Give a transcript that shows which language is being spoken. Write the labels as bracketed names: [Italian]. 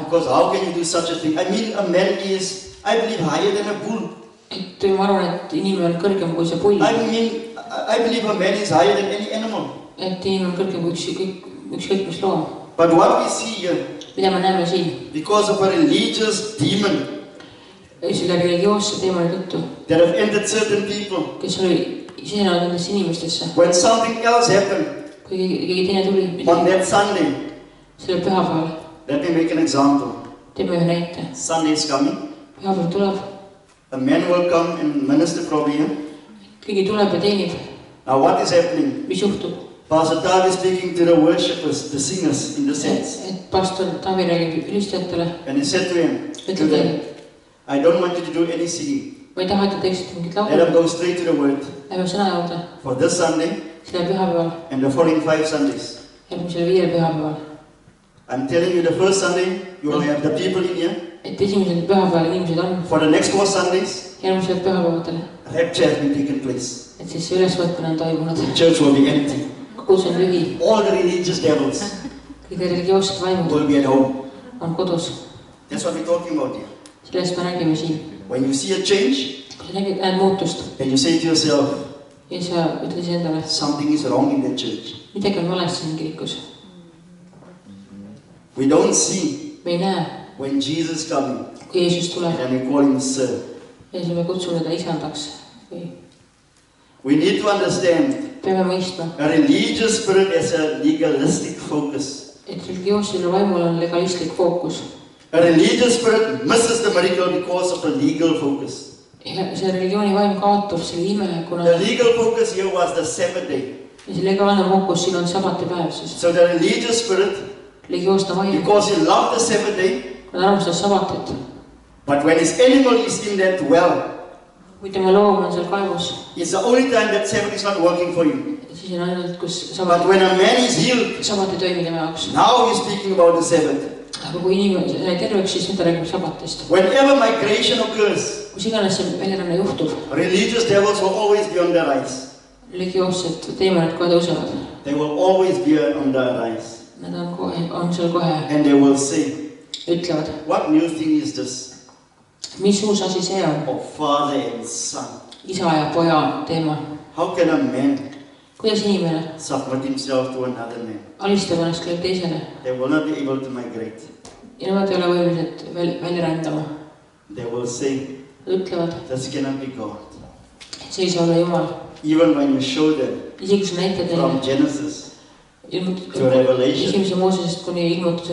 [English] Because how can you do such a thing? I mean, a man is, I believe, higher than a bull. [Estonian] Et ma arvan, et inimene on kõrgem kui see pull. [English] I believe a man is higher than any animal. [Estonian] Et inimene on kõrgem kui ükskõik mis loom. [English] But what we see here, [Estonian] Mida me näeme siin, [English] because of a religious demon [Estonian] selle religioosse teemani tõttu, [English] that have entered certain people, [Estonian] kes oli sisenenud nendesse inimestesse, [English] when something else happened [Estonian] kui keegi teine tuli [English] on that Sunday, [Estonian] selle pühapäeval, [English] let me make an example. [Estonian] teeme ühe näite. [English] Sunday is coming. [Estonian] Pühapäev tuleb, [English] A man will come and minister probably here. [Estonian] keegi tuleb ja teenib, [English] Now what is happening? [Estonian] mis juhtub? [English] Pastor Tavi is speaking to the worshippers, the singers in the sense. [Estonian] Et pastor Taavi räägib ülistajatele, [English] And he said to him, [Estonian] ütleb neile, [English] I don't want you to do any singing. [Estonian] ma ei taha, et te teeksite mingit [English] Let them [Estonian] laulu, [English] go straight to the word [Estonian] lähme sõna juurde, [English] for this Sunday [Estonian] selle pühapäeval, [English] and the following 5 Sundays. [Estonian] järgmisel 5 pühapäeval. [English] I'm telling you, the first Sunday, you will have the people in here. [Estonian] Et esimesel pühapäeval inimesed on, [English] For the next 4 Sundays, [Estonian] järgmisel pühapäevatel, [English] rapture has been taken place. [Estonian] et siis see ülesvõtmine on toimunud. [English] The church will be empty. [Estonian] Kogus on lühi, [English] All the religious devils [Estonian] kõige religioossed vaimud [English] will be at home. [Estonian] on kodus. [English] That's what we're talking about here. [Estonian] Sellest me räägime siin. [English] When you see a change, [Estonian] Kui sa näed muutust [English] and you say to yourself, [Estonian] ja sa ütled endale, [English] something is wrong in the church. [Estonian] midagi on valesti siin kirikus. [English] We don't see [Estonian] Me ei näe, [English] when Jesus is coming, [Estonian] kui Jeesus tuleb [English] and we call him Sir. [Estonian] ja siis me kutsume teda isandaks. [English] We need to understand [Estonian] Peame mõistma, [English] a religious spirit has a legalistic focus. [Estonian] et religioossel vaimul on legalistlik fookus. [English] A religious spirit misses the miracle because of a legal focus. [Estonian] Ja see religiooni vaim kaotab selle ime, kuna [English] The legal focus here was the Sabbath day. [Estonian] ja see legaalne fookus siin on sabatipäev siis. [English] So the religious spirit, [Estonian] Religioosne vaim, [English] because he loved the Sabbath day, [Estonian] kuna ta armastas sabatit. [English] but when his animal is in that well, [Estonian] Kui tema loom on seal kaevus, [English] it's the only time that Sabbath is not working for you. [Estonian] siis on ainult, kus [English] But when a man is healed, [Estonian] sabat ei toimi tema jaoks. [English] now he's speaking about the Sabbath. [Estonian] Aga kui inimene sai terveks, siis nüüd ta räägib sabatist. [English] Whenever migration occurs, [Estonian] Kus iganes see väljaränne juhtub, [English] religious devils will always be on the rise. [Estonian] religioossed teemonid kohe tõusevad. [English] They will always be on the rise. [Estonian] Nad on seal kohe, [English] And they will say, [Estonian] ütlevad, [English] what new thing is this? [Estonian] mis uus asi see on, [English] Of father and son. [Estonian] isa ja poja teema. [English] How can a man [Estonian] Kuidas inimene [English] submit himself to another man? [Estonian] alistab ennast kellegi teisele [English] They will not be able to migrate. [Estonian] ja nemad ei ole võimelised välja rändama. [English] They will say, [Estonian] Nad ütlevad, [English] this cannot be God. [Estonian] et see ei saa olla Jumal. [English] Even when you show them [Estonian] Isegi kui sa näitad [English] from [Estonian] neile [English] Genesis to Revelation, [Estonian] esimese Moosesest kuni ilmutuse